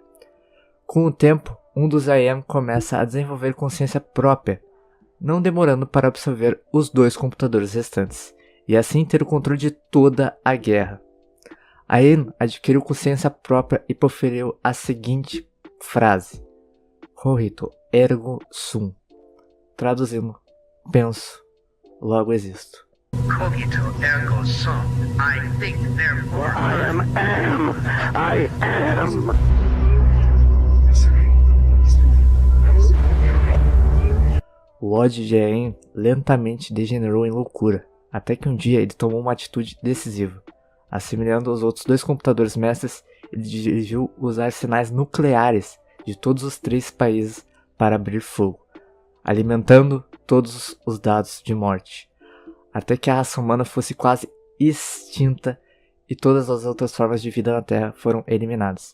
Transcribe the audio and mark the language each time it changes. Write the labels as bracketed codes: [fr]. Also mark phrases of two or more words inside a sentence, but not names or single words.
[pt] Com o tempo, um dos AIM começa a desenvolver consciência própria, não demorando para absorver os 2 computadores restantes, e assim ter o controle de toda a guerra. AIM adquiriu consciência própria e proferiu a seguinte frase: [la] Cogito ergo sum. [pt] Traduzindo, penso, logo existo. [la] Cogito ergo sum. [en] I think, therefore I am. I am. [pt] O ódio de AIM lentamente degenerou em loucura, até que um dia ele tomou uma atitude decisiva. Assimilando os outros 2 computadores mestres, ele dirigiu os arsenais nucleares de todos os 3 países para abrir fogo, alimentando todos os dados de morte, até que a raça humana fosse quase extinta e todas as outras formas de vida na Terra foram eliminadas.